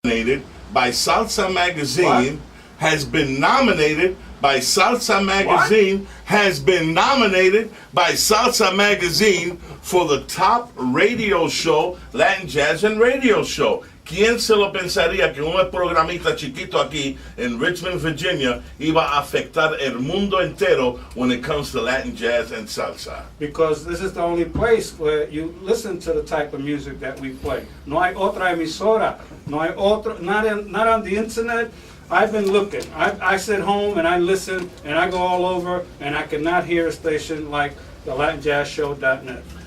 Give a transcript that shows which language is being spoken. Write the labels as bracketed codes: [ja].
[en] nominated by Salsa Magazine, has been nominated by Salsa Magazine, has been nominated by Salsa Magazine for the top radio show, Latin Jazz and Radio Show. [es] ¿Quién se lo pensaría que un programita chiquito aquí en Richmond, Virginia, iba a afectar el mundo entero [en] when it comes to Latin jazz and salsa? Because this is the only place where you listen to the type of music that we play. [es] No hay otra emisora. No hay otro, [en] not on the internet. I've been looking. I sit home and I listen and I go all over and I cannot hear a station like the LatinJazzShow.net.